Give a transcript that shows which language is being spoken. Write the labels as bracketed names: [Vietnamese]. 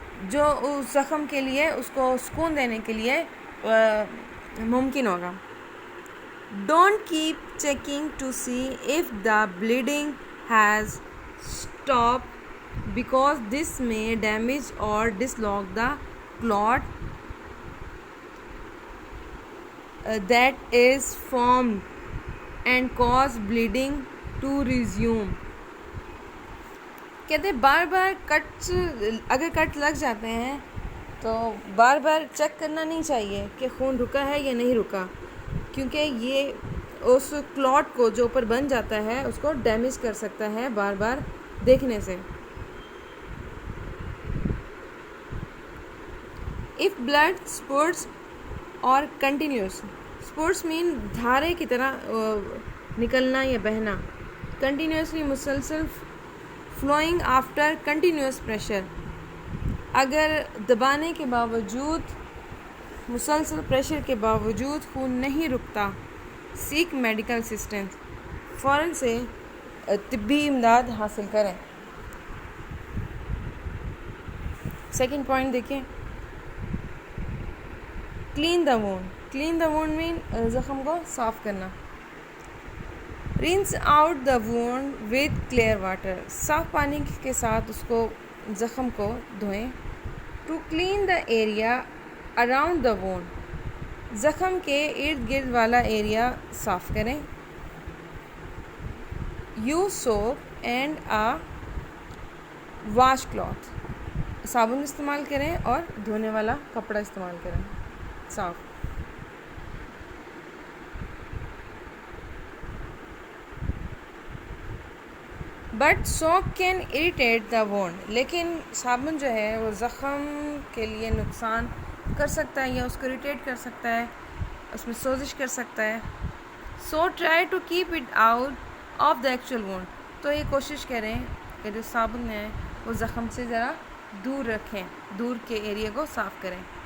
[Urdu] جو اس زخم کے لیے اس کو سکون دینے کے لیے ممکن ہوگا. [English] Don't keep checking to see if the bleeding has stopped because this may damage or dislodge the clot that is formed and cause bleeding to resume. [Urdu] کہتے ہیں بار بار اگر کٹ لگ جاتے ہیں تو بار بار چیک کرنا نہیں چاہیے کہ خون رکا ہے یا نہیں رکا، کیونکہ یہ اس کلاٹ کو جو اوپر بن جاتا ہے اس کو ڈیمیج کر سکتا ہے بار بار دیکھنے سے. [English] If blood spurts or continuous. Spurts mean [Urdu] دھارے کی طرح نکلنا یا بہنا. [English] Continuously مسلسل flowing after continuous pressure. [Urdu] اگر دبانے کے باوجود مسلسل پریشر کے باوجود خون نہیں رکتا، [English] seek medical assistance, [Urdu] فوراً سے طبی امداد حاصل کریں. [English] Second point دیکھیں، clean the wound. Clean the wound mean [Urdu] زخم کو صاف کرنا. [English] Rinse out the wound with clear water. [Urdu] صاف پانی کے ساتھ اس کو زخم کو دھوئیں. [English] To clean the area around the wound. [Urdu] زخم کے ارد گرد والا ایریا صاف کریں. [English] Use soap and a wash cloth. [Urdu] صابن استعمال کریں اور دھونے والا کپڑا استعمال کریں صاف. [English] But soap can irritate the wound. [Urdu] لیکن صابن جو ہے وہ زخم کے لیے نقصان کر سکتا ہے یا اس کو اریٹیٹ کر سکتا ہے، اس میں سوزش کر سکتا ہے. [English] So try to keep it out of the actual wound. [Urdu] تو یہ کوشش کریں کہ جو صابن ہے وہ زخم سے ذرا دور رکھیں، دور کے ایریا کو صاف کریں.